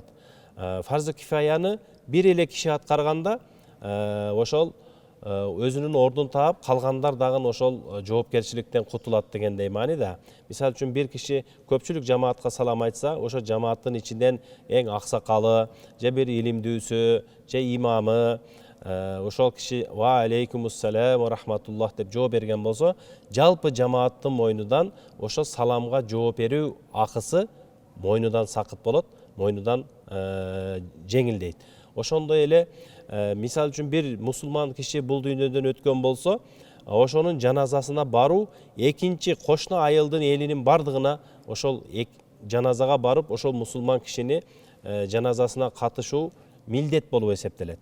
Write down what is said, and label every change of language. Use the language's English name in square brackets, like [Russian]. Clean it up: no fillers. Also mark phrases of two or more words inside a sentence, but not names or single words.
[Kyrgyz] Фарз кифаяны бир эле киши аткарганда ошол өзүнүн ордун таап, калгандар дагы ошол жоопкерчиликтен кутулат дегендей маани да. Мисалы үчүн бир киши көпчүлүк жамаатка салам айтса, ошо жамааттын ичинен эң аксакалы, же бир илимдүүсү, же имамы, ошол киши [Arabic] وعليكم السلام ورحمة الله [Kyrgyz] деп жооп берген болсо, жалпы жамааттын мойнудан ошо саламга жооп берүү акысы мойнудан сакыт болот, мойнудан жеңилдейт. Ошондой эле мисал үчүн бир мусулман киши бул дүйнөдөн өткөн болсо, ошонун жаназасына баруу экинчи кошуна айылдын элинин бардыгына ошол жаназага барып, ошол мусулман кишини жаназасына катышуу милдет болуп эсептелет.